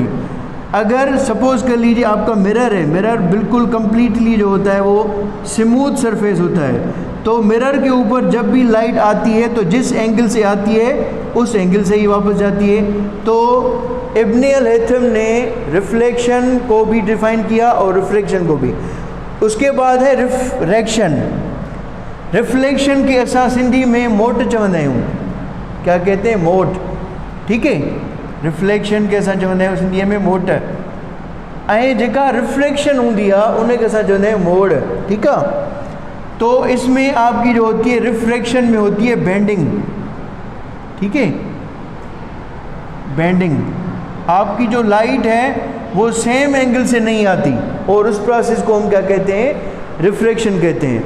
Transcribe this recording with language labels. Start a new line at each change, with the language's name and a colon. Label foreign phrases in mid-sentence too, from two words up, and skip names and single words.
Hindi: अगर सपोज़ कर लीजिए आपका मिरर है, मिरर बिल्कुल कम्प्लीटली जो होता है वो
English: smooth surface
Hindi: होता है, तो मिरर के ऊपर जब भी लाइट आती है तो जिस एंगल से आती है उस एंगल से ही वापस जाती है। तो इब्न अल-हैथम ने रिफ्लेक्शन को भी डिफ़ाइन किया और रिफ्रैक्शन को भी। उसके बाद है रिफ्रैक्शन।
Sindhi: रिफ्लेक्शन के असां सिंधी में मोट चवंदा आहियूं,
Hindi: क्या कहते हैं, मोट। ठीक है,
Sindhi: रिफ्लेक्शन के असां चवंदा आहियूं सिंधीअ में मोट, ऐं जेका रिफ्लेक्शन हूंदी आहे उनखे असां चवंदा आहियूं मोड़।
Hindi: ठीक है, तो इसमें आपकी जो होती है रिफ्रैक्शन में होती है बेंडिंग। ठीक है, बेंडिंग, आपकी जो लाइट है वो
English: same angle
Hindi: से नहीं आती, और उस प्रोसेस को हम क्या कहते हैं, रिफ्रैक्शन कहते हैं।